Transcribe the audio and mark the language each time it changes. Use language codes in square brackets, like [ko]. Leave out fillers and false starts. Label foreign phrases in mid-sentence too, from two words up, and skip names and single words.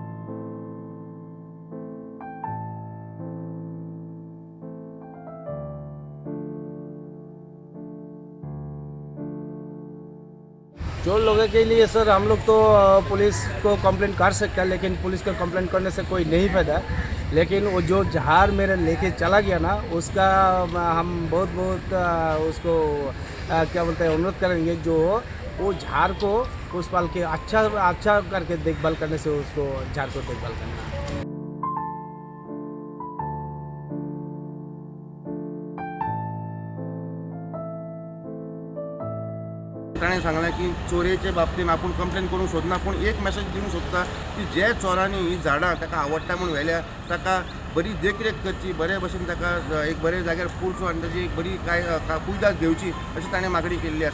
[hi] चोर लोगों के लिए सर हम लोग तो पुलिस को कंप्लेंट कर सकते हैं, लेकिन पुलिस को कंप्लेंट करने से कोई नहीं फायदा। लेकिन वो जो झाड़ मेरे लेके चला गया ना, उसका हम बहुत उसको क्या बोलते हैं, अनुरोध करेंगे जो वो झाड़ को उस पाल के अच्छा करके देखभाल करने से उसको झाड़ को देखभाल करना। [kok] ताणें सांगलें की चोरेचे बाबतींत आपूण कंप्लेन करून सोदना, पूण एक मेसेज दिवंक सोदता की जे चोरांनी ही झाडां ताका आवडटा म्हूण व्हेल्या, ताका बरी देखरेख करची, बरे भशेन ताका एक बरे जाग्यार पुरचो आनी ताची एक बरी कुयदाद घेवची अशी ताणें मागणी केल्ली आसा।